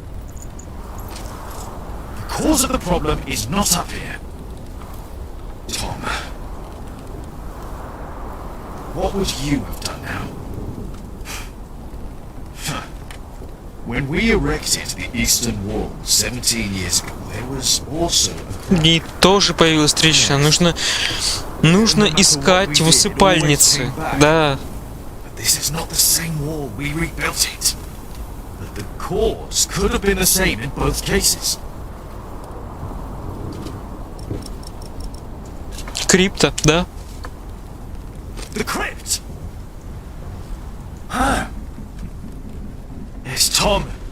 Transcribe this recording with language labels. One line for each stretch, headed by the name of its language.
English: The cause of the problem is not up here. Tom, what would you have done now? When we erected the Eastern Wall 17 years ago, there was also a crack.
Russian: И тоже появилась трещина. Нужно искать в усыпальнице. Да.
English: This is not the same wall. We rebuilt it. But the cause could have been the same in both cases.
Russian: Крипта, да?
English: The crypt. Huh. Yes, Tom.